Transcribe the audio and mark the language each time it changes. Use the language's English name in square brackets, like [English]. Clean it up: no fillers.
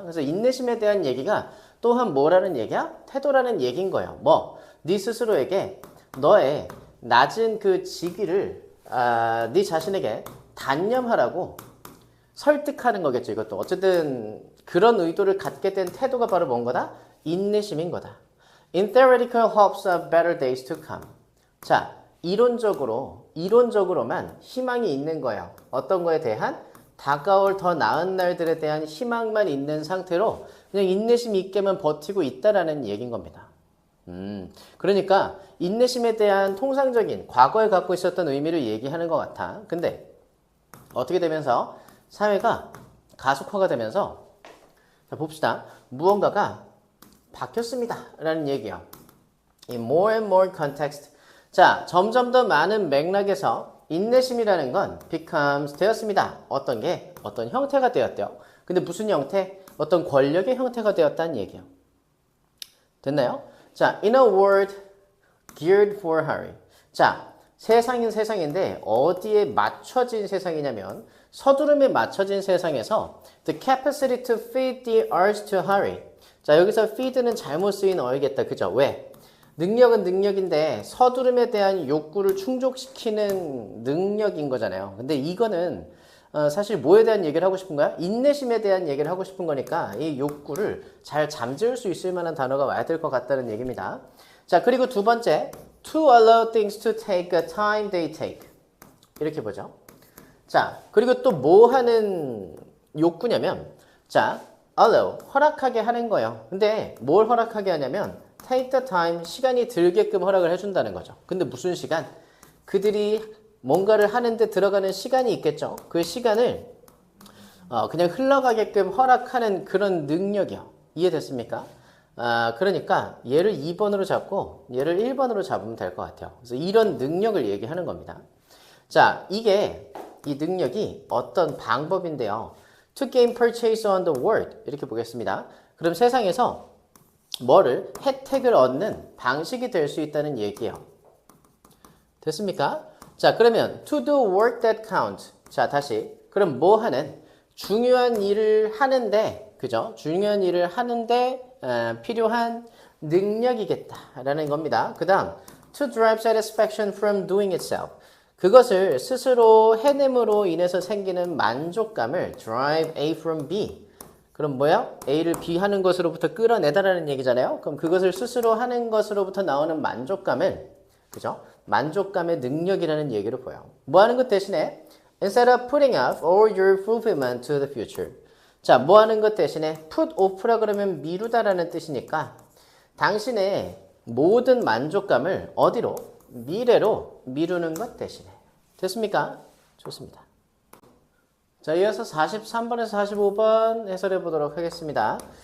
[Korean] 그래서 인내심에 대한 얘기가 또한 뭐라는 얘기야? 태도라는 얘기인 거예요. 뭐? 네 스스로에게 너의 낮은 그 직위를 네 자신에게 단념하라고 설득하는 거겠죠. 이것도 어쨌든 그런 의도를 갖게 된 태도가 바로 뭔 거다? 인내심인 거다. [English] In theoretical hopes of better days to come. [Korean] 자, 이론적으로만 희망이 있는 거예요. 어떤 거에 대한? 다가올 더 나은 날들에 대한 희망만 있는 상태로 그냥 인내심 있게만 버티고 있다라는 얘기인 겁니다. 그러니까 인내심에 대한 통상적인 과거에 갖고 있었던 의미를 얘기하는 것 같아. 근데 어떻게 되면서 사회가 가속화가 되면서 자, 봅시다. 무언가가 바뀌었습니다 라는 얘기예요. [English] 이 more and more context. [Korean] 자, 점점 더 많은 맥락에서 인내심이라는 건 becomes 되었습니다. 어떤 게? 어떤 형태가 되었대요. 근데 무슨 형태? 어떤 권력의 형태가 되었다는 얘기예요. 됐나요? [English] 자, in a world geared for hurry. [Korean] 자, 세상인 세상인데 어디에 맞춰진 세상이냐면 서두름에 맞춰진 세상에서 [English] the capacity to feed the urge to hurry. [Korean] 자, 여기서 feed는 잘못 쓰인 어이겠다. 그죠? 왜? 능력은 능력인데 서두름에 대한 욕구를 충족시키는 능력인 거잖아요. 근데 이거는 사실 뭐에 대한 얘기를 하고 싶은 거야? 인내심에 대한 얘기를 하고 싶은 거니까 이 욕구를 잘 잠재울 수 있을 만한 단어가 와야 될 것 같다는 얘기입니다. 자, 그리고 두 번째, [English] to allow things to take the time they take. [Korean] 이렇게 보죠. 자, 그리고 또 뭐 하는 욕구냐면 자, allow, 허락하게 하는 거예요. 근데 뭘 허락하게 하냐면 [English] take the time, [Korean] 시간이 들게끔 허락을 해준다는 거죠. 근데 무슨 시간? 그들이 뭔가를 하는데 들어가는 시간이 있겠죠. 그 시간을 그냥 흘러가게끔 허락하는 그런 능력이요. 이해됐습니까? 그러니까 얘를 2번으로 잡고 얘를 1번으로 잡으면 될 것 같아요. 그래서 이런 능력을 얘기하는 겁니다. 자, 이 능력이 어떤 방법인데요. [English] To gain purchase on the world. [Korean] 이렇게 보겠습니다. 그럼 세상에서 뭐를 혜택을 얻는 방식이 될 수 있다는 얘기예요. 됐습니까? [English] 자, 그러면 to do work that counts. [Korean] 자, 다시. 그럼 뭐 하는? 중요한 일을 하는데, 그죠? 중요한 일을 하는데 필요한 능력이겠다라는 겁니다. 그 다음 [English] to derive satisfaction from doing itself. [Korean] 그것을 스스로 해냄으로 인해서 생기는 만족감을 [English] derive A from B. [Korean] 그럼 뭐야? A를 B 하는 것으로부터 끌어내다라는 얘기잖아요. 그럼 그것을 스스로 하는 것으로부터 나오는 만족감을, 그죠? 만족감의 능력이라는 얘기를 보여. 뭐 하는 것 대신에 [English] instead of putting off all your fulfillment to the future. [Korean] 자, 뭐 하는 것 대신에 put off라 그러면 미루다라는 뜻이니까 당신의 모든 만족감을 어디로? 미래로 미루는 것 대신에. 됐습니까? 좋습니다. 자, 이어서 43번에서 45번 해설해 보도록 하겠습니다.